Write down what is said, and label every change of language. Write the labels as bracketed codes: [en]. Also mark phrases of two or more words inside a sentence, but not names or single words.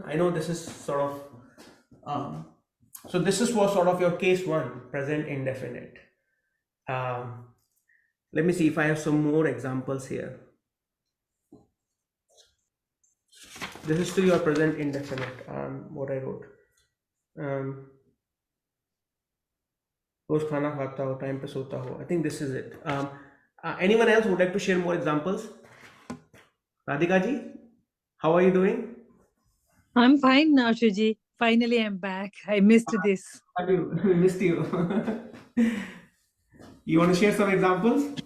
[en] I know this is sort of so this was sort of your case one, present indefinite. Let me see if I have some more examples here. This is still your present indefinite, what I wrote. [hi] रोज खाना खाता हो, टाइम पे सोता हो. [en] I think this is it. Anyone else would like to share more examples? Radhika ji, how are you doing? I'm fine now, Shuji. Finally, I'm back. I missed this. We missed you. You want to share some examples?